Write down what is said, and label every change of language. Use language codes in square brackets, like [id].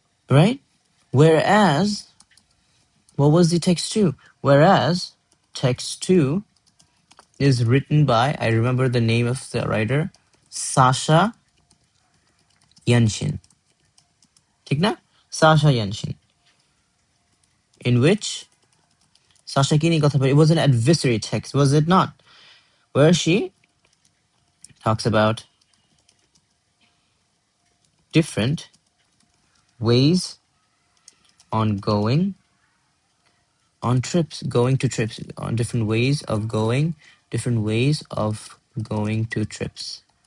[en] Right? Whereas, what was the text 2? Whereas, text 2 is written by, I remember the name of the writer, Sasha Yanshin. [bn] ঠিক না? Sasha Yanshin. In which, Sasha কি নিয়ে কথা বলে? [en] It was an adversary text, was it not? Where she talks about different ways on going on trips, on different ways of going to trips,